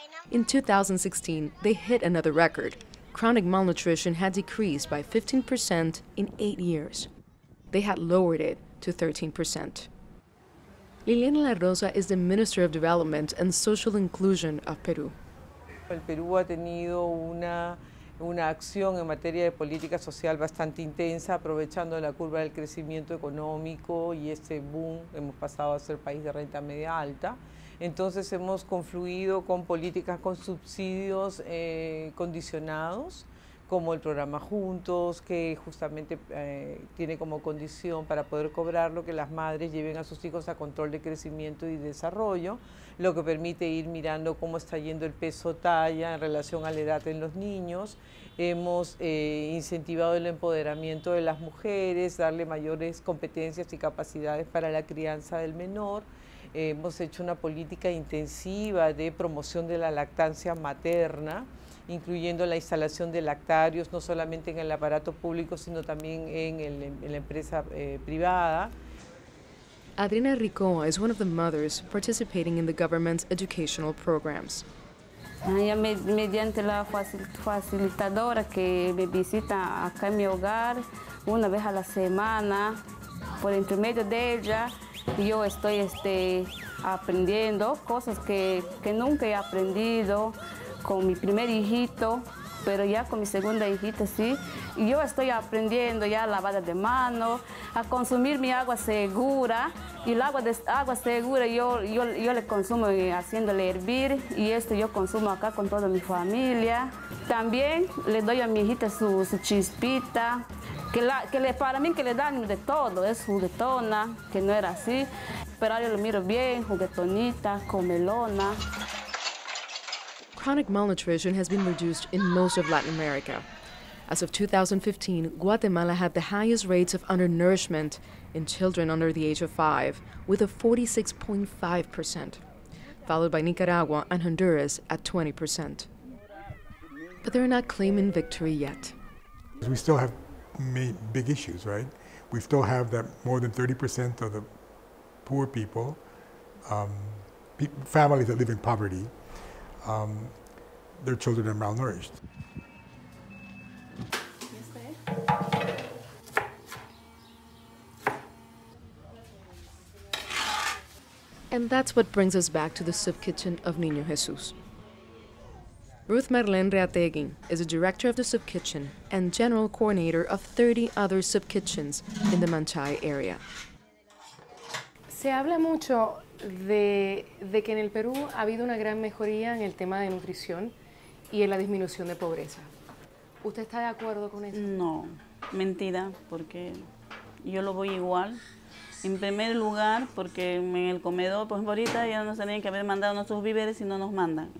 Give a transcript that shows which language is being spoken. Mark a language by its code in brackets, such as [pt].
[en] In 2016, they hit another record. Chronic malnutrition had decreased by 15% in 8 years. They had lowered it to 13%. Liliana La Rosa is the Minister of Development and Social Inclusion of Peru. [es] El Perú ha tenido una una acción en materia de política social bastante intensa, aprovechando la curva del crecimiento económico y este boom, hemos pasado a ser país de renta media alta. Entonces hemos confluido con políticas con subsidios condicionados, como el programa Juntos, que justamente tiene como condición para poder cobrarlo que las madres lleven a sus hijos a control de crecimiento y desarrollo, lo que permite ir mirando cómo está yendo el peso talla en relación a la edad en los niños. Hemos incentivado el empoderamiento de las mujeres, darle mayores competencias y capacidades para la crianza del menor. Hemos hecho una política intensiva de promoción de la lactancia materna, incluyendo la instalación de lactarios, no solamente en el aparato público, sino también en la empresa privada. [en] Adriana Ricoa is one of the mothers participating in the government's educational programs. [es] Mediante la facilitadora que me visita acá en mi hogar una vez a la semana, por intermedio de ella, yo estoy aprendiendo cosas que nunca he aprendido con mi primer hijito, pero ya con mi segunda hijita sí. Y yo estoy aprendiendo ya a lavar de mano, a consumir mi agua segura. Y el agua segura yo le consumo haciéndole hervir, y yo consumo acá con toda mi familia. También le doy a mi hijita su chispita, para mí que le dan de todo, es juguetona, que no era así, pero yo lo miro bien, juguetonita, comelona. [en] Chronic malnutrition has been reduced in most of Latin America. As of 2015, Guatemala had the highest rates of undernourishment in children under the age of 5, with a 46.5%, followed by Nicaragua and Honduras at 20%. But they're not claiming victory yet. We still have big issues, right? We still have that more than 30% of the poor people, families that live in poverty, their children are malnourished. And that's what brings us back to the soup kitchen of Niño Jesus. Ruth Marlene Reategui is the director of the soup kitchen and general coordinator of 30 other soup kitchens in the Manchay area. [es] Se habla mucho de que en el Perú ha habido una gran mejoría en el tema de nutrición y en la disminución de pobreza. ¿Usted está de acuerdo con eso? No, mentira, porque yo lo voy igual. En primer lugar, porque en el comedor, pues ahorita ya nos tenían que haber mandado nuestros víveres y no nos mandan.